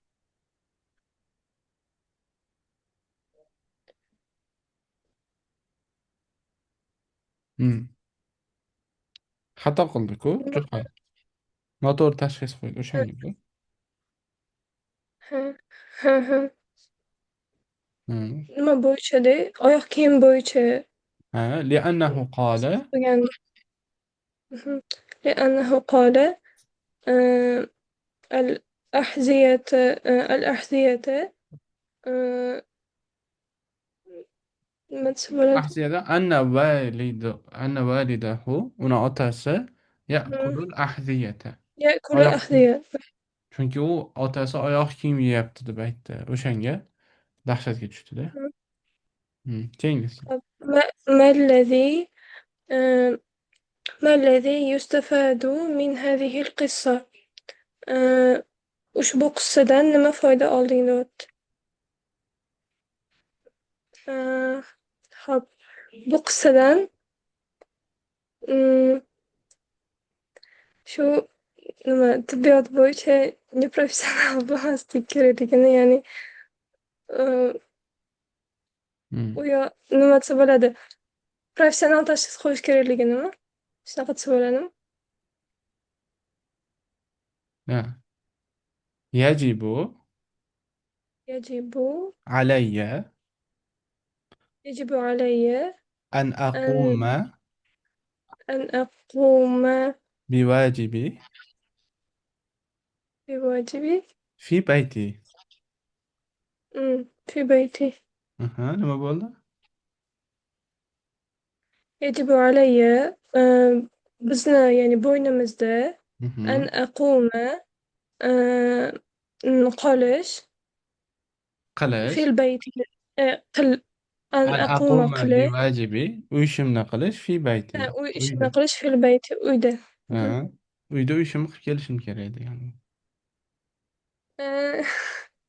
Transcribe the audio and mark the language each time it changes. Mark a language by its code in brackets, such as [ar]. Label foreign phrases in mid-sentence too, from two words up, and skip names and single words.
[uz] Xato qildi-ku, Juha. Noto'g'ri tashxis qo'ydi o'shanga bu. nima bo'yicha-da, oyoq kiyim bo'yicha [ar] لأنه قال [uz] degan. [ar] لأنه قال الأحذية الأحذية [uz] nima desa bo'ladi? [ar] أحذية أن والده [uz] uni otasi [ar] يأكل الأحذية. يأكل [uz] Oyoq kiyim. [ar] الأحذية. [uz] Chunki u otasi oyoq kiyim yeyapti deb aytdi. O'shanga dahshatga tushdi-da. Keyingisi. [ar] ما الذي ما الذي يستفاد من هذه القصة. [uz] ushbu qissadan nima foyda olding deyapti. Hop, bu qissadan shu nima tibbiyot bo'yicha neprofessional bo'lmaslik kerakligini, ya'ni u nima desa bo'ladi, professional tashxis qo'yish kerakliginimi? Shunaqa desa bo'ladimi? [ar] يجب يجب علي يجب علي أن أقوم أن أقوم بواجبي بواجبي في بيتي. في بيتي. [uz] nima bo'ldi? [ar] يجب علي [uz] bizni, ya'ni bo'ynimizda [ar] أن أقوم [uz] qolish qilish. [ar] في البيت أن أن أقوم أقوم [uz] qilish بواجبي uy ishimni qilish [ar] في بيتي. [uz] ishni Uyda. qilish [ar] في البيت [uz] uyda. Uyda uy ishimni qilib kelishim kerak degani.